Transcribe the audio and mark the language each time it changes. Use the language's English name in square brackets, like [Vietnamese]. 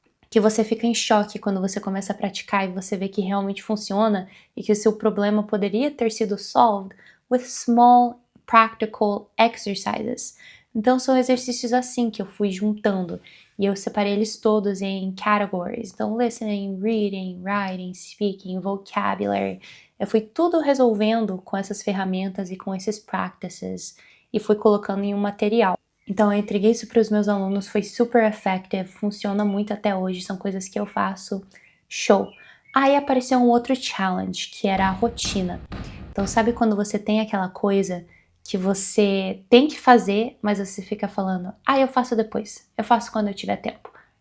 [Portuguese] que você fica em choque quando você começa a praticar e você vê que realmente funciona e que o seu problema poderia ter sido [English] solved with small practical exercises. [Portuguese] Então são exercícios assim que eu fui juntando e eu separei eles todos em categories. Então listening, reading, writing, speaking, vocabulary. Eu fui tudo resolvendo com essas ferramentas e com esses practices e fui colocando em um material. Então eu entreguei isso para os meus alunos, foi super effective, funciona muito até hoje, são coisas que eu faço, show. Aí apareceu um outro challenge, que era a rotina. Então sabe quando você tem aquela coisa que você tem que fazer, mas você fica falando, eu faço depois, eu faço quando eu tiver tempo.